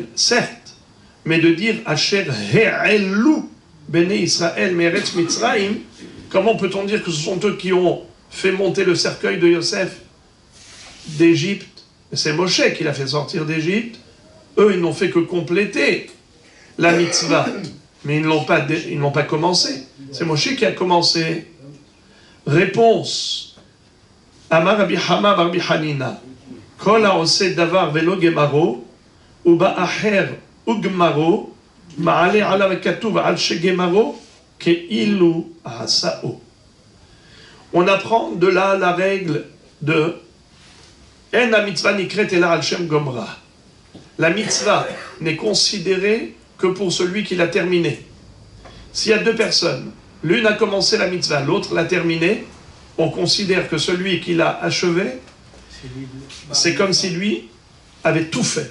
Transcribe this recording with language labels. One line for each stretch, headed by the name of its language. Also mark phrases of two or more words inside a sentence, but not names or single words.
French: Certes, mais de dire
Hebrew: אשר העלו בני ישראל מארץ מצרים,
French: comment peut-on dire que ce sont eux qui ont fait monter le cercueil de Yosef d'Égypte? C'est Moshe qui l'a fait sortir d'Égypte. Eux, ils n'ont fait que compléter la mitzvah, mais ils n'ont pas commencé. C'est Moshe qui a commencé. Réponse.
Hebrew: אמר רבי חמא בר רבי חנינא. כל העושה דבר ולא גמרו, ובא אחר וגמרו, מעלה עליו הכתוב על שגמרו, כאילו עשאו.
French: On apprend de là la règle de
Hebrew: אין המצוה נקראת אלא על שם גומרה.
French: La mitzvah n'est considérée que pour celui qui l'a terminée. S'il y a deux personnes, l'une a commencé la mitzvah, l'autre l'a terminée, on considère que celui qui l'a achevé, c'est comme si lui avait tout fait.